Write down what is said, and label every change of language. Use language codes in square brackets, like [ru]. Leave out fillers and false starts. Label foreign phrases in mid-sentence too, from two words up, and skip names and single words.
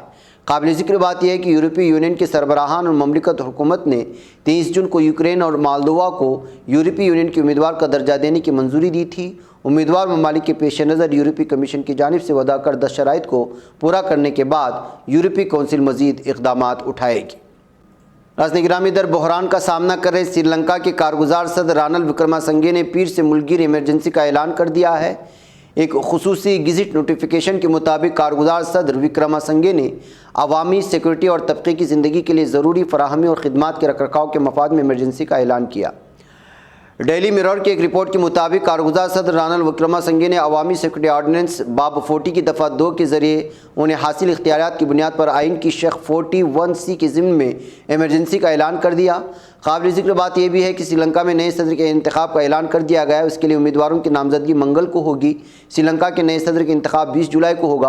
[ur] قابل ذکر بات یہ ہے کہ یورپی یونین کے سربراہان اور مملکت حکومت نے 23 جون کو یوکرین اور مالدووا کو یورپی یونین کے امیدوار کا درجہ دینے کی منظوری دی تھی۔ امیدوار ممالک کے پیش نظر یورپی کمیشن کی جانب سے وضع کردہ شرائط کو پورا کرنے کے بعد یورپی کونسل مزید اقدامات اٹھائے گی۔ ناظرین گرامی، ادھر بحران کا سامنا کر رہے سری لنکا کے کارگزار صدر رانل وکرما سنگھے نے پیر سے ملک گیر ایمرجنسی کا اعلان کر دیا ہے۔ ایک خصوصی گزٹ نوٹیفیکیشن کے مطابق کارگزار صدر وکرما سنگھے نے عوامی سیکورٹی اور طبقے کی زندگی کے لیے ضروری فراہمی اور خدمات کے رکھ رکھاؤ کے مفاد میں ایمرجنسی کا اعلان کیا۔ ڈیلی میرر کی ایک رپورٹ کے مطابق کارگزار صدر رانل وکرما سنگھے نے عوامی سیکورٹی آرڈیننس باب 40 کی دفعہ 2 کے ذریعے انہیں حاصل اختیارات کی بنیاد پر آئین کی شق 41C کے ضمن میں ایمرجنسی کا اعلان کر دیا۔ قابل ذکر بات یہ بھی ہے کہ سری لنکا میں نئے صدر کے انتخاب کا اعلان کر دیا گیا ہے۔ اس کے لیے امیدواروں کی نامزدگی منگل کو ہوگی۔ سری لنکا کے نئے صدر کے انتخاب 20 جولائی کو ہوگا۔